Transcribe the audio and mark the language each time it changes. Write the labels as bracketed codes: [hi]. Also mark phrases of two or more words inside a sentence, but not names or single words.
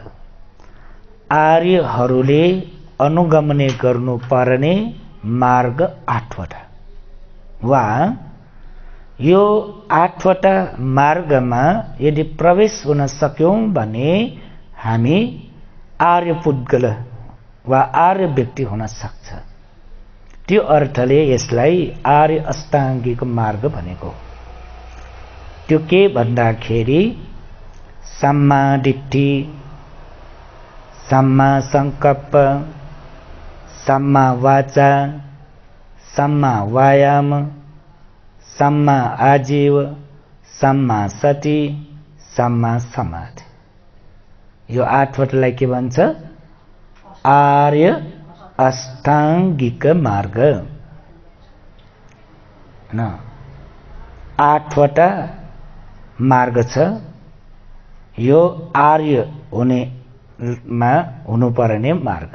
[ne] आर्यहरूले अनुगमन गर्नुपर्ने मार्ग 8वटा वा यो 8वटा मार्गमा यदि प्रवेश हुन सक्यौं भने हामी आर्य पुद्गल वा आर्य व्यक्ति हुन सक्छ। त्यो अर्थले यसलाई आर्य अष्टाङ्गिक मार्ग भनेको। त्यो के भन्दाखेरि [pi] सम्मा दिट्ठी, सम्मा संकल्प, सम्मा वाचा, सम्मा वायाम, सम्मा आजीव, सम्मा सति, सम्मा समाधि। [ne] यो 8वटालाई के भन्छ? आर्य अष्टाङ्गिक मार्ग। 8वटा मार्ग छ। यो आर्य हुनेमा हुनुपर्ने मार्ग।